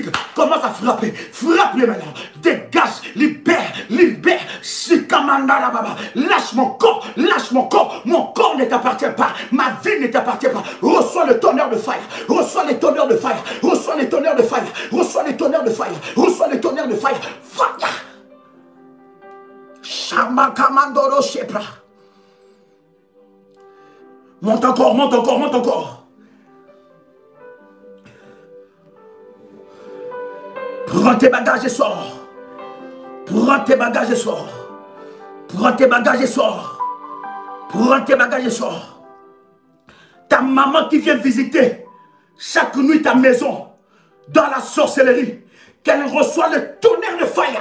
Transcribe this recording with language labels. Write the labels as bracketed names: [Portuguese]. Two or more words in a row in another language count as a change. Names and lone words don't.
[French] Commence à frapper. Frappe-les maintenant. Dégage. Libère. Libère. Shikamanda baba. Lâche mon corps. Lâche mon corps. Mon corps ne t'appartient pas. Ma vie ne t'appartient pas. Reçois le tonnerre de fire. Reçois les tonnerres de fire. Reçois les tonnerres de fire. Reçois les tonnerres de fire. Reçois les tonnerres de fire. Fire. Shamakamandoro Shepra. Monte encore, monte encore, monte encore. Prends tes bagages et sors. Prends tes bagages et sors. Prends tes bagages et sors. Prends tes bagages et sors. Ta maman qui vient visiter chaque nuit ta maison dans la sorcellerie, qu'elle reçoit le tonnerre de fire.